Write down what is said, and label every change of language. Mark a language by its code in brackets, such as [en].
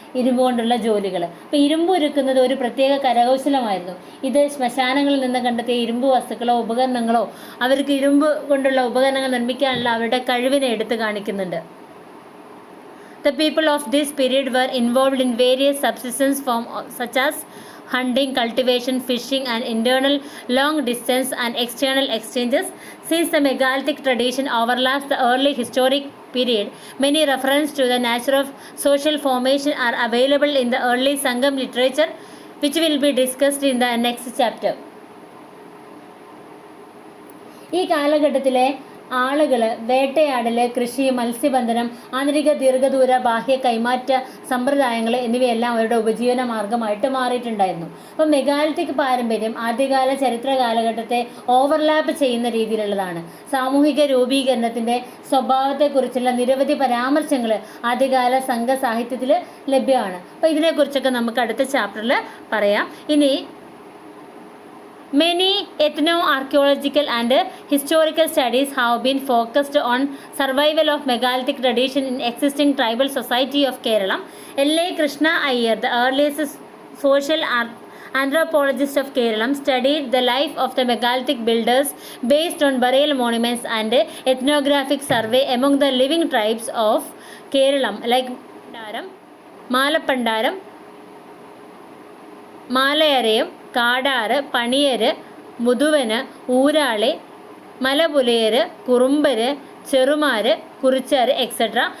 [ml] ഇരുമ്പ് കൊണ്ടുള്ള ജോലികൾ. അപ്പോൾ ഇരുമ്പ് ഉരുക്കുന്നത് ഒരു പ്രത്യേക കരകൗശലമായിരുന്നു. ഇത് ശ്മശാനങ്ങളിൽ നിന്ന് കണ്ടെത്തിയ ഇരുമ്പ് വസ്തുക്കളോ ഉപകരണങ്ങളോ അവർക്ക് ഇരുമ്പ് കൊണ്ടുള്ള ഉപകരണങ്ങൾ നിർമ്മിക്കാനുള്ള അവരുടെ കഴിവിനെ എടുത്തു കാണിക്കുന്നുണ്ട്. [en] The people of this period were involved in various subsistence forms such as hunting, cultivation, fishing, and internal long distance and external exchanges. Since the megalithic tradition overlaps the early historic period, many references to the nature of social formation are available in the early Sangam literature, which will be discussed in the next chapter. [ml] ഈ കാലഘട്ടത്തിലെ ആളുകൾ വേട്ടയാടൽ, കൃഷി, മത്സ്യബന്ധനം, ആന്തരിക ദീർഘദൂര ബാഹ്യ കൈമാറ്റ സമ്പ്രദായങ്ങൾ എന്നിവയെല്ലാം അവരുടെ ഉപജീവന മാർഗമായിട്ട് മാറിയിട്ടുണ്ടായിരുന്നു. അപ്പോൾ മെഗാലിത്തിക് പാരമ്പര്യം ആദ്യകാല ചരിത്ര കാലഘട്ടത്തെ ഓവർലാപ്പ് ചെയ്യുന്ന രീതിയിലുള്ളതാണ്. സാമൂഹിക രൂപീകരണത്തിൻ്റെ സ്വഭാവത്തെക്കുറിച്ചുള്ള നിരവധി പരാമർശങ്ങൾ ആദ്യകാല സംഘ സാഹിത്യത്തിൽ ലഭ്യമാണ്. അപ്പോൾ ഇതിനെക്കുറിച്ചൊക്കെ നമുക്ക് അടുത്ത ചാപ്റ്ററിൽ പറയാം. [en] ഇനി many ethno-archaeological and historical studies have been focused on survival of megalithic tradition in existing tribal society of Kerala. L.A. Krishna Iyer, the earliest social anthropologist of Kerala, studied the life of the megalithic builders based on burial monuments and ethnographic survey among the living tribes of Kerala like Malapandaram, Malayarayam, Kadar, Paniyar, Muthuvan, Urali, Malapulayar, Kurumbar, Cherumar, Kurichar, etc.